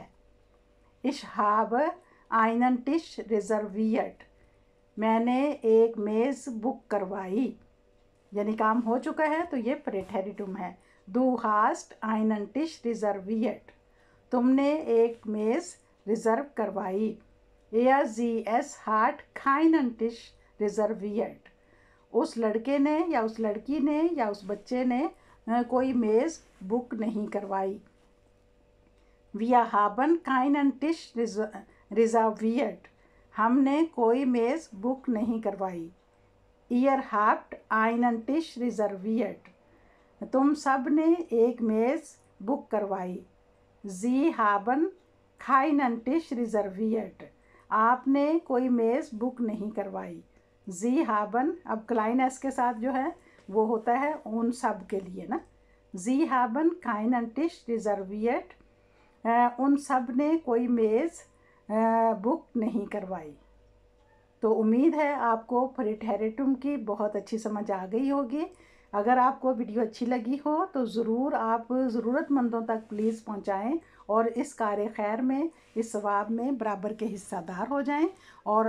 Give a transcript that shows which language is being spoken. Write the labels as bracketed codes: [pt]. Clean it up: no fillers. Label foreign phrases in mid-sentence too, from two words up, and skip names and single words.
[de] Ich hab einen Tisch reserviert, [ur] میں نے ایک میز بک کروائی، یعنی کام ہو چکا ہے، تو یہ پریٹیریٹم ہے. [de] Du hast einen Tisch reserviert, [ur] تم نے ایک میز ریزرو کروائی. [de] Er sie es hat keinen Tisch reserviert, [ur] اس لڑکے نے یا اس لڑکی نے یا اس بچے نے کوئی میز بک نہیں کروائی. [de] Wir haben keinen Tisch reserviert, [ur] ہم نے کوئی میز بک نہیں کروائی. [de] Ihr habt einen Tisch reserviert, [ur] تم سب نے ایک میز بک کروائی. [de] Sie haben keinen Tisch reserviert, [ur] آپ نے کوئی میز بک نہیں کروائی. [de] Sie haben [ur] اب [de] klein s [ur] کے ساتھ جو ہے وہ ہوتا ہے ان سب کے لیے نا. [de] Sie haben keinen Tisch reserviert, [ur] ان سب نے کوئی میز بک نہیں کروائی. تو امید ہے آپ کو پریٹیریٹم کی بہت اچھی سمجھ آ گئی ہوگی. اگر آپ کو ویڈیو اچھی لگی ہو تو ضرور آپ ضرورت مندوں تک پلیز پہنچائیں اور اس کار خیر میں، اس ثواب میں برابر کے حصے دار ہو جائیں.